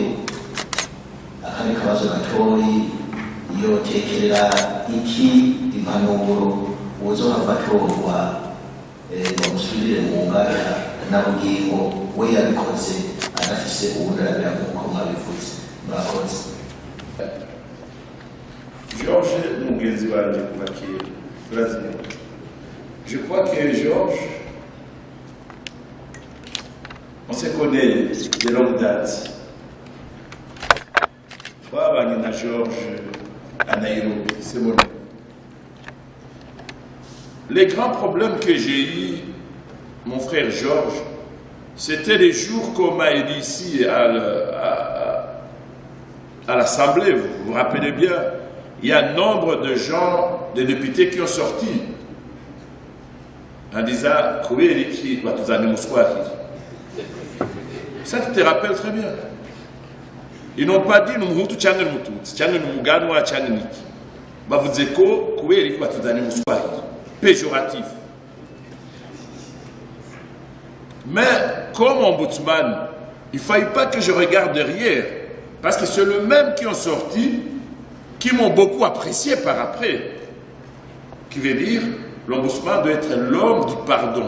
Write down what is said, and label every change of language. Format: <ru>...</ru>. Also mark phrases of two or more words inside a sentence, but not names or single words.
<rn>Akandi kabazo gatoyi, yotekerera iki impanuro uzohava atorwa bamusubirire mu ngara na bugingo we yabikoze adafise ubugaragara nk'uko mwabivuze. Murakoze. Georges mugenzi wanje kuva kera turaziranye.</rn> <fr>Je crois que Georges, on se connaît de longue date.</fr> <rn>Twabanye na</rn> <fr>Georges à Nairobi, c'est mon ami. Les grands problèmes que j'ai eu, mon frère Georges, c'était les jours qu'on m'a aidé ici à l'Assemblée. Vous vous rappelez bien, il y a nombre de gens, de députés qui ont sorti en disant ça, tu te rappelles très bien. Ils n'ont pas dit nous</fr> <rw>mutu cyangwa mututsi cyangwa mugano wa cyangwa niki. Bavuze ko kubera iki batuzanye muswahili.</rw> <fr>péjoratif. Mais comme ombudsman, il ne fallait pas que je regarde derrière, parce que c'est le même qui ont sorti, qui m'ont beaucoup apprécié par après. Qui veut dire, l'ombudsman doit être l'homme du pardon.</fr>